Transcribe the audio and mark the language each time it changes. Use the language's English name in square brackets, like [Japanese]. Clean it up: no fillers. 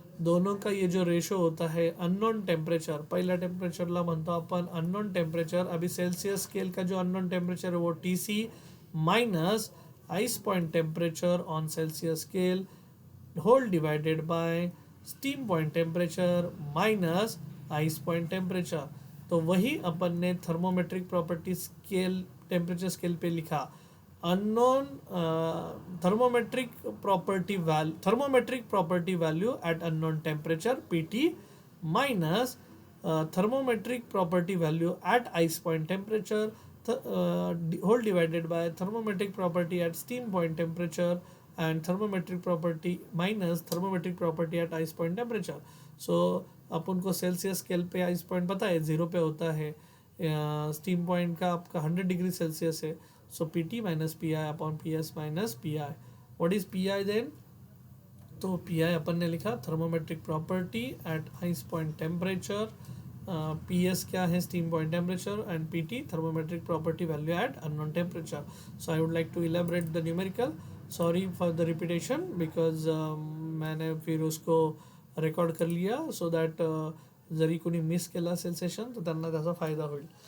[Hindi] दोनों का ये जो रेशो होता है अननोन टेम्परेचर, [Marathi] पहिल्या टेम्परेचरला म्हणतो आपण अननोन टेम्परेचर. [Hindi] अभी सेल्सियस स्केल का जो अननोन टेम्परेचर है वो [English] TC minus ice point temperature on Celsius scale whole divided by steam point temperature minus ice point temperature. [Hindi] तो वही अपन ने thermometric property scale temperature scale पे लिखा. [English] Unknown thermometric property value at unknown temperature PT minus thermometric property value at ice point temperature whole divided by thermometric property at steam point temperature and thermometric property minus thermometric property at ice point temperature. [Hindi] So अपन को Celsius scale पे ice point पता है 0 पे होता है, steam point का आपका 100 degree Celsius है. [English] So PT minus PI upon PS minus PI. What is PI then? [Hindi] तो PI अपन ने लिखा thermometric property eight ice point temperature, PS क्या है steam point temperature, and PT thermometric property value eight unknown temperature. [English] So I would like to elaborate the numerical. Sorry for the repetition because [Hindi] मैंने फिर उसको record कर लिया [Marathi] so that जरी कोणी miss केलं असेल सेशन तर त्यांना त्याचा फायदा होईल.